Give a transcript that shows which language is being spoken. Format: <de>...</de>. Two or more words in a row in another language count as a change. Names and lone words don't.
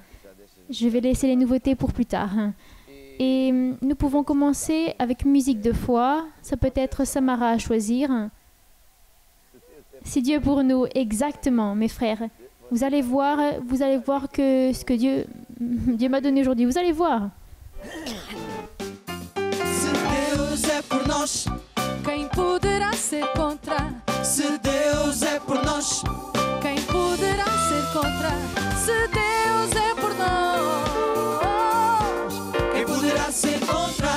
<fr>Je vais laisser les nouveautés pour plus tard. Et nous pouvons commencer avec musique de foi. Ça peut être Samara à choisir. C'est Dieu pour nous, exactement, mes frères. Vous allez voir que ce que Dieu m'a donné aujourd'hui. Vous allez voir.</fr> <pt>Se Deus é por nós, quem poderá ser contra? Se Deus é por nós, quem poderá ser contra? Se Deus é por nós, quem poderá ser contra?</pt>